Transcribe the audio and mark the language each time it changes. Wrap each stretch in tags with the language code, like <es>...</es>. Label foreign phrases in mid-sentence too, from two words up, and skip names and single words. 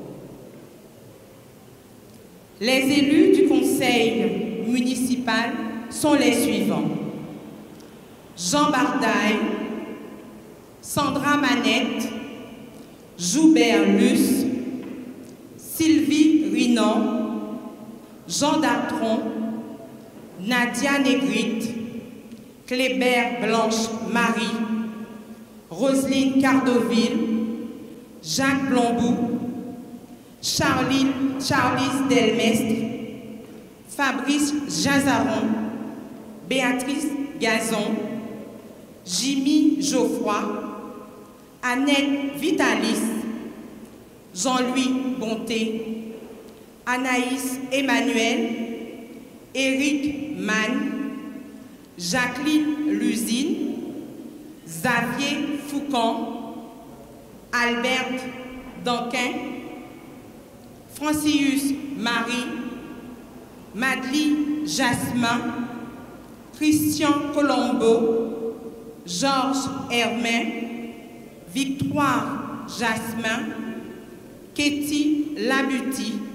<fr>Les élus du conseil municipal sont les suivants. Jean Bardaille, Sandra Manette, Joubert Luce, Sylvie Rinan, Jean Dartron, Nadia Négrite, Clébert Blanche-Marie, Roselyne Cardoville, Jacques Blombou, Charlize Delmestre, Fabrice Jazaron, Béatrice Gazon, Jimmy Geoffroy, Annette Vitalis, Jean-Louis Bonté, Anaïs Emmanuel, Éric Mann, Jacqueline Lusine, Xavier Foucan, Albert Danquin, Francius Marie, Madeleine Jasmin, Christian Colombo, Georges Hermin, Victoire Jasmin, Ketty Labuti,</fr>